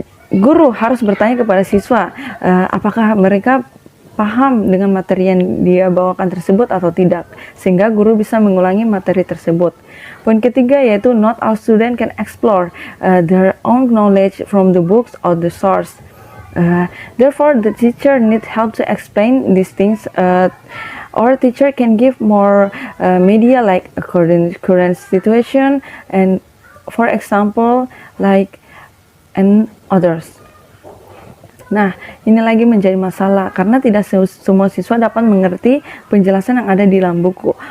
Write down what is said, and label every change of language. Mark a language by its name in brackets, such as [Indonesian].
[Indonesian] guru harus bertanya kepada siswa apakah mereka paham dengan materi yang dia bawakan tersebut atau tidak, sehingga guru bisa mengulangi materi tersebut. Poin ketiga yaitu [English] not all student can explore their own knowledge from the books or the source. Therefore, the teacher needs help to explain these things. Or teacher can give more media like according to current situation and, for example, like and others. [Indonesian] Nah, ini lagi menjadi masalah karena tidak semua siswa dapat mengerti penjelasan yang ada di dalam buku.